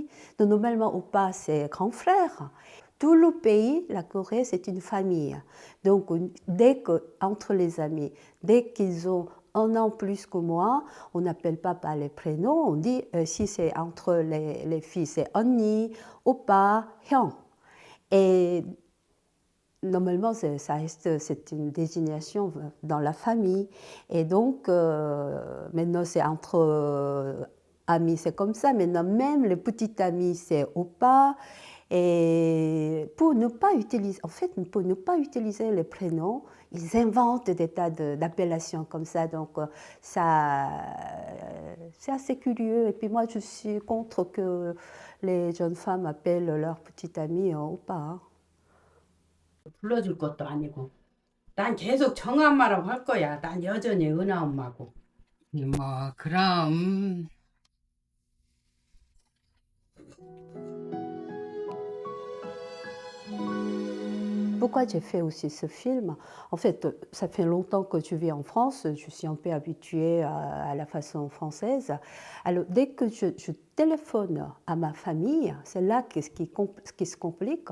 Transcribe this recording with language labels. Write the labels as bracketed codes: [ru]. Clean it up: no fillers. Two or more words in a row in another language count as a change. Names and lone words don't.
[fr] Donc, normalement, Oppa, c'est grand frère. Tout le pays, la Corée, c'est une famille. Donc, dès que, entre les amis, dès qu'ils ont un an plus que moi, on n'appelle pas par les prénoms, on dit, si c'est entre les filles, c'est [ko] 언니, 오빠, 형. [fr] Et normalement, c'est une désignation dans la famille. Et donc, maintenant, c'est entre amis, c'est comme ça. Maintenant, même les petits amis, c'est opa. Et pour ne pas utiliser, en fait, pour ne pas utiliser les prénoms, ils inventent des tas d'appellations comme ça. Donc, ça, c'est assez curieux. Et puis moi, je suis contre que les jeunes femmes appellent leur petit ami opa. Hein. [ko] 불러줄 것도 아니고 난 계속 정엄마라고 할 거야. 난 여전히 은하 엄마고. 뭐 그럼 [fr] Pourquoi j'ai fait aussi ce film? En fait, ça fait longtemps que je vis en France, je suis un peu habituée à la façon française. Alors, dès que je téléphone à ma famille, c'est là ce qui se complique.